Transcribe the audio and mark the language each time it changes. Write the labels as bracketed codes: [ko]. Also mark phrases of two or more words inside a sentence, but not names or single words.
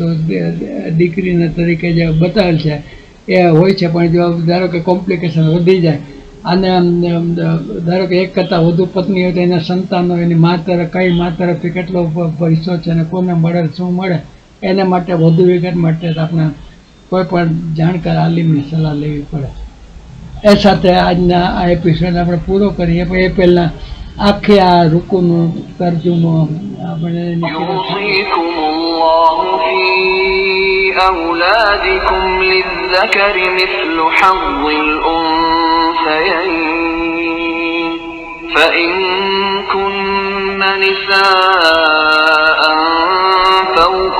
[gu] દીકરીના તરીકે જે બતાવેલ છે એ હોય છે પણ જો ધારો કે કોમ્પ્લિકેશન વધી જાય અને ધારો કે એક કરતાં વધુ પત્ની હોય તો એના સંતાનો એની મા તરફ કઈ મા તરફથી કેટલો હિસ્સો છે અને કોને મળે શું મળે એને માટે વધુ વિગત માટે આપણે કોઈ પણ જાણકાર આલિમની સલાહ લેવી પડે એ સાથે આજના આ એપિસોડ આપણે પૂરો કરીએ પણ એ પહેલાં આખી આ રૂકુનું તર્જુમો આપણે [ar] أولادكم للذكر مثل حظ الأنثيين فإن كن نساء فوق